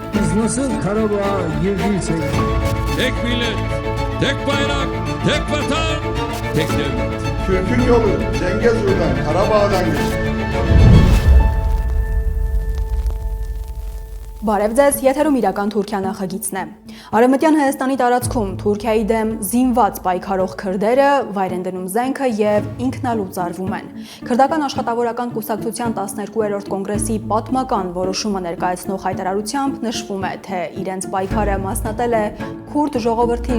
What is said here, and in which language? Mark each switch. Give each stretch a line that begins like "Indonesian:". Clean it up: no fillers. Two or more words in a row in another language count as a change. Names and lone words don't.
Turkish: Biz nasıl Karabağ'a girdiysek Tek millet, tek bayrak, tek vatan, tek devlet. Türk'ün yolu Cengezur'dan, Karabağ'dan geçti.
Armenian: Բարև ձեզ, եթերում իրական Թուրքիա նախագիծն է։ Արևմտյան Հայաստանի տարածքում Թուրքիայի դեմ զինված պայքարող քրդերը վայր են դնում զենքը եւ ինքնալուծարվում են։ Քրդական աշխատավորական կուսակցության 12-րդ կոնգրեսի պատմական որոշումը ներկայացնող հայտարարությամբ նշվում է, թե իրենց պայքարը մասնատել է քուրդ ժողովրդի